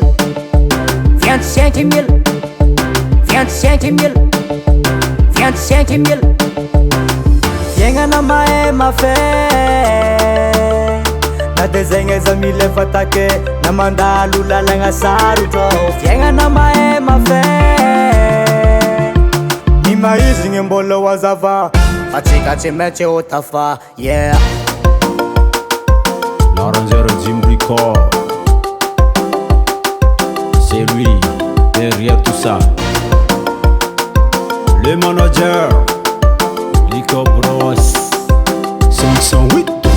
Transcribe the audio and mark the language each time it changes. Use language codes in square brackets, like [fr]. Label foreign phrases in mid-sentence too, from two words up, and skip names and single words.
[mg] 000 fiaignana mahay mafe na de zegny aiza mila fatake na mandalo lalagna sarotro fiaignana mahay mafe ny maizigny mbola ho azava atsika tsy maintsy ho tafa yeah [fr] l'arrangeur DOMIE BRICKA'S, c'est lui derrière tout ça, le manager Lico Bros 508